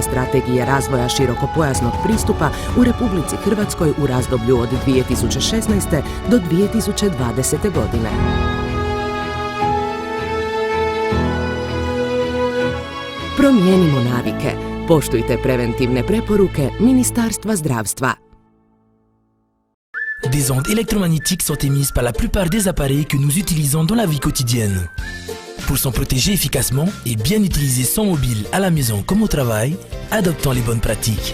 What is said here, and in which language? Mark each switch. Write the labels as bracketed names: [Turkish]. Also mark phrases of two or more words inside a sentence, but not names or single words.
[Croatian] strategije razvoja širokopojasnog pristupa u Republici Hrvatskoj u razdoblju od 2016. do 2020. godine. Promijenimo navike. Poštujte preventivne preporuke Ministarstva zdravstva. [French] Des ondes électromagnétiques sont émises par la plupart des appareils que nous utilisons dans la vie quotidienne. Pour s'en protéger efficacement et bien utiliser son mobile à la maison comme au travail, adoptons les bonnes pratiques.